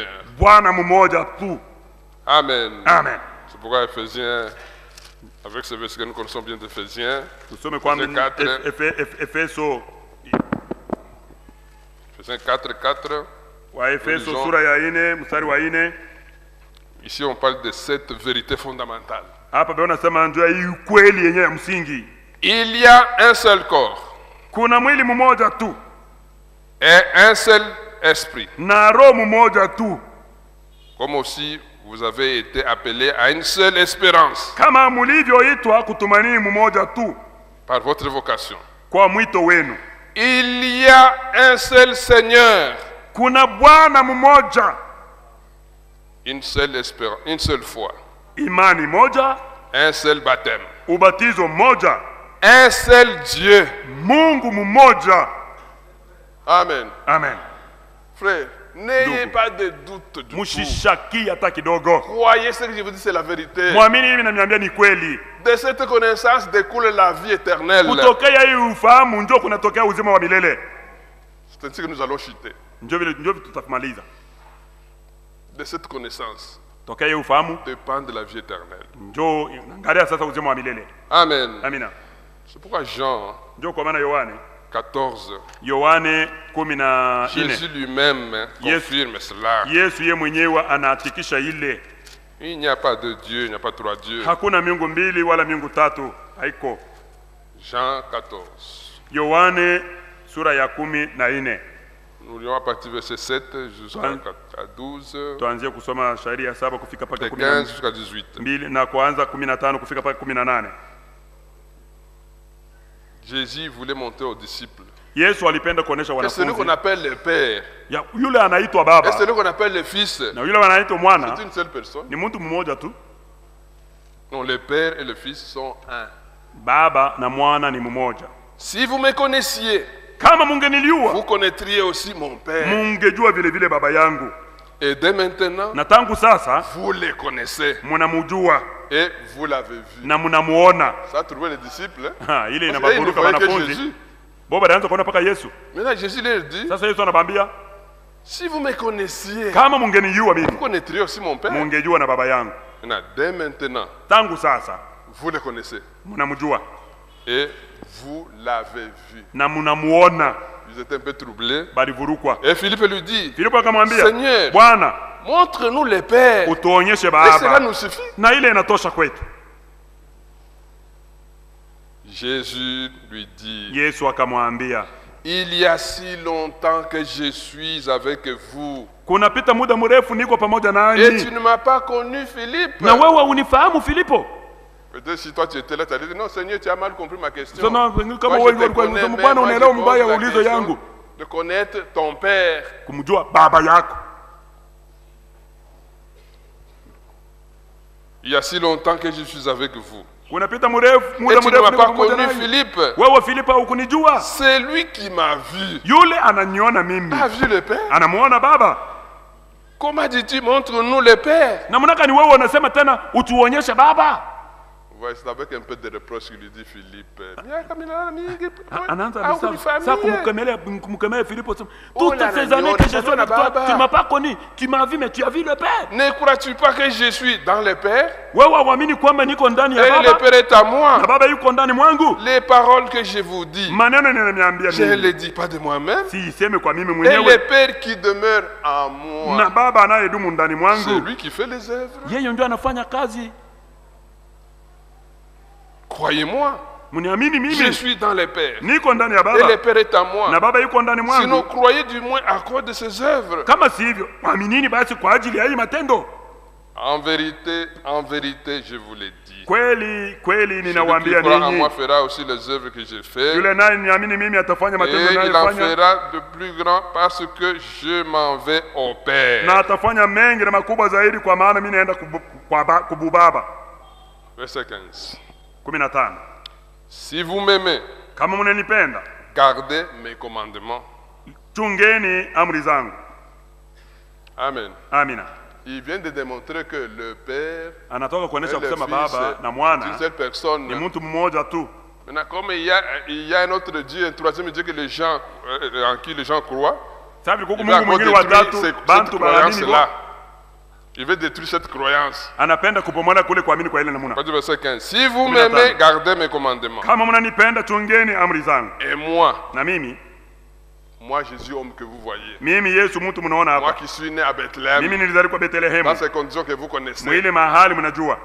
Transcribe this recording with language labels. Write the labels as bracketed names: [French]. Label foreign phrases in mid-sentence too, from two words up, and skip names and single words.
[Swahili] Bwana mmoja tu. Amen. Amen. [French] C'est pourquoi Éphésiens, avec ce verset que nous connaissons bien d'Éphésiens, [Swahili] Tusome kwa Efeso 4. Efeso [French] Éphésiens 4, 4. [Swahili] wa Efeso [French] Lisons. [Swahili] sura ya 4 mstari wa 4. [French] Ici, on parle de cette vérité fondamentale. [Swahili] Hapa bwana nasema ndio hii ukweli yenyewe ya msingi. [French] Il y a un seul corps [Swahili] Kuna mwili mmoja tu [French] et un seul esprit. [Swahili] na roho mmoja tu, [French] Comme aussi vous avez été appelés à une seule espérance [Swahili] kama mulivyoitwa kutumaini mmoja tu [French] par votre vocation. [Swahili] kwa mwito wenu. [French] Il y a un seul Seigneur, [Swahili] Kuna Bwana mmoja, [French] une seule foi, [Swahili] imani moja, [French] un seul baptême, [Swahili] ubatizo mmoja, [French] un seul Dieu. [Swahili] Mungu mmoja. Amen. Amen. [French] Frère, n'ayez [Swahili] Ndugu. [French] pas de doute du tout. [Swahili] Mushishaki hata kidogo. [French] Croyez ce que je vous dis, c'est la vérité. [Swahili] Mwamini hivi na niambia ni kweli. [French] De cette connaissance découle la vie éternelle. [Swahili] Kutokea hii ufahamu ndio kunatokea uzima wa milele. [French] C'est ainsi que nous allons chuter. [Swahili] Ndio tutamaliza. [French] De cette connaissance [Swahili] Tokea hii ufahamu [French] dépend de la vie éternelle. [Swahili] ndio angalia sasa uzima wa milele. Amen. Amina. [French] C'est pourquoi Jean [Swahili] Ndio kwa maana Yohane 14, Yohane 14 [French] Jésus lui-même confirme cela. [Swahili] Yesu ye mwenyewe anahakikisha ile [French] Il n'y a pas de Dieu, il n'y a pas trois dieux. [Swahili] hakuna miungu mbili wala miungu tatu, haiko. [French] Jean 14. [Swahili] Yohane sura ya 14. [French] Nous lirons à partir du verset 7 jusqu'à 12, [Swahili] Tuanzie kusoma shairi ya 7 kufika paka [French] de 15 jusqu'à 18. [Swahili] 12 na kuanza 15 kufika paka 18. [French] Jésus voulait montrer aux disciples [Swahili] Yesu alipenda kuonesha [French] que celui qu'on [Swahili] wanafunzi [French] appelle le Père [Swahili] ya yule anaitwa [French] et [Swahili] Baba [French] celui qu'on appelle le Fils, [Swahili] na yule anaitwa Mwana [French] c'est une seule personne. [Swahili] ni mtu mmoja tu. [French] Non, le Père et le Fils sont un. [Swahili] Baba na Mwana ni mmoja. [French] Si vous me connaissiez, [Swahili] Kama mungeniliua [French] vous connaîtriez aussi mon Père. [Swahili] mungejua vile vile baba yangu, [French] Et dès maintenant, [Swahili] na tangu sasa [French] vous les connaissez [Swahili] munamujua [French] et vous l'avez vu. [Swahili] na munamuona. [French] Ça a trouvé les disciples. Hein? [Swahili] Ha, ile [French] Parce qu'ils ne [Swahili] inababuruka [French] voyaient que [Swahili] wanafunzi [French] Jésus. [Swahili] bo badaanza kuona paka Yesu. [French] Maintenant, Jésus leur dit, [Swahili] Sasa Yesu anabambia [French] si vous me connaissiez, [Swahili] kama mungenijua mimi [French] vous connaîtriez aussi mon Père. [Swahili] mungejua na baba yangu. [French] Maintenant, dès maintenant, [Swahili] Tangu sasa [French] vous le connaissez [Swahili] munamjua [French] et vous l'avez vu. [Swahili] na munamuona. [French] Ils étaient un peu troublés. [Swahili] Balivurukwa. [French] Et Philippe lui dit, [Swahili] Filipo akamwambia, [French] Seigneur, [Swahili] Bwana, [French] montre-nous le Père. [Swahili] utuonyeshe [French] Et cela [Swahili] baba [French] nous suffit. [Swahili] na ile inatosha kwetu. [French] Jésus lui dit, [Swahili] Yesu akamwambia, [French] il y a si longtemps que je suis avec vous. [Swahili] kunapita muda mrefu niko pamoja [French] Et tu [Swahili] nanyi [French] ne m'as pas connu, Philippe. [Swahili] na wewe unifahamu Filipo. [French] Peut-être si toi tu étais là, tu as dit, non Seigneur, tu as mal compris ma question. [Swahili] Sasa kama [French] Moi, je [Swahili] wewe [French] te [Swahili] ulikuwa [French] connais, [Swahili] unasema [French] mais [Swahili] Bwana [French] moi, je [Swahili] unaelewa [French] pose [Swahili] mbaya [French] la [Swahili] ulizo [French] question [Swahili] yangu, [French] de connaître ton Père. [Swahili] kumjua baba yako. [French] Il y a si longtemps que je suis avec vous. [Swahili] Kunapita mrefu [French] Et [Swahili] muda [French] tu ne [Swahili] mrefu [French] m'as [Swahili] niko [French] pas [Swahili] pamoja [French] connu, [Swahili] nanyi. [French] Philippe. [Swahili] Wewe Filipo hukunijua. [French] C'est lui qui m'a vu. [Swahili] Yule ananiona mimi, [French] A vu le Père. [Swahili] anamuona baba. [French] Comment dis-tu, montre-nous le Père? [Swahili] Na mnaka ni wewe unasema tena utuonyeshe baba. [French] Ouais, c'est avec un peu de reproche qu'il lui dit Philippe. [Swahili] Anaanza Ah, sasa [French] famille. [Swahili] kumkemea Filipo sema, Oh [French] toutes là là, ces années Lord, que je suis avec [Swahili] Baba. [French] toi, tu ne m'as pas connu, tu m'as vu mais tu as vu le Père. Ne crois-tu pas que je suis dans le Père? [Swahili] Wewe uamini kwamba niko ndani [French] Et [Swahili] ya [French] le [Swahili] baba [French] Père est à moi. [Swahili] na baba yuko ndani mwangu? [French] Les paroles que je vous dis, [Swahili] Maneno ninaniambia [French] je ne [Swahili] mimi, [French] les dis pas de moi-même. [Swahili] si iseme kwa mimi [French] Et le [Swahili] mwenyewe, [French] Père qui demeure en [Swahili] na [French] moi, [Swahili] baba anayedumu ndani [French] c'est [Swahili] mwangu, [French] lui qui fait les œuvres. [Swahili] yeye ndio anafanya kazi. [French] Croyez-moi, [Swahili] Mniamini [French] je [Swahili] mimi, [French] suis dans le Père. [Swahili] niko ndani ya [French] Et le [Swahili] baba [French] Père est à [Swahili] na [French] moi. [Swahili] baba yuko ndani [French] Sinon, [Swahili] mwangu. [French] croyez du moins à cause de ses œuvres. [Swahili] Kama si hivyo, aminini basi kwa ajili ya hii matendo. [French] En vérité, je vous l'ai dit. [Swahili] Kweli kweli [French] Celui qui [Swahili] ninawaambia [French] croit en [Swahili] ninyi, [French] moi fera aussi les œuvres que j'ai faites. [Swahili] yule naye niamini mimi atafanya [French] Et [Swahili] matendo [French] il en [Swahili] ninayofanya, [French] fera de plus grands parce que je m'en vais au [Swahili] na [French] Père. [Swahili] atafanya mengi na makubwa zaidi, kwa maana mimi naenda kubu baba. [French] Verset 15. 15. Si vous m'aimez, [Swahili] Kama mnanipenda, [French] gardez mes commandements. [Swahili] chungeni amri zangu. Amen. Amina. [French] Il vient de démontrer que le Père [Swahili] Anatoka [French] et [Swahili] kuonesha [French] le [Swahili] kusema [French] Fils [Swahili] baba na [French] est [Swahili] mwana [French] une seule personne. [Swahili] ni mtu mmoja tu. [French] Maintenant, comme il y a un autre Dieu, un troisième Dieu que les gens, en qui les gens croient, [Swahili] Sabi kuku [French] il va [Swahili] Mungu [French] encore [Swahili] mwingine wa [French] détruire [Swahili] tatu [French] cette [Swahili] bantu baamini [French] croyance-là. Il veut détruire cette croyance. [Swahili] anapenda kupomola kule kuamini kwa ile namuna. [French] Pas du verset 15. Si vous [Swahili] Kumi na [French] m'aimez, [Swahili] tano. [French] gardez mes commandements. [Swahili] Kama mnanipenda chungeni amri zangu. [French] Et moi, [Swahili] Na mimi [French] Jésus, homme que vous voyez, [Swahili] mimi Yesu mtu mnaona [French] moi [Swahili] hapa, [French] qui suis né à Bethléem, [Swahili] mimi nilizaliwa [French] dans [Swahili] Bethlehemu, [French] ces conditions que vous connaissez, [Swahili] mwile mahali mnajua,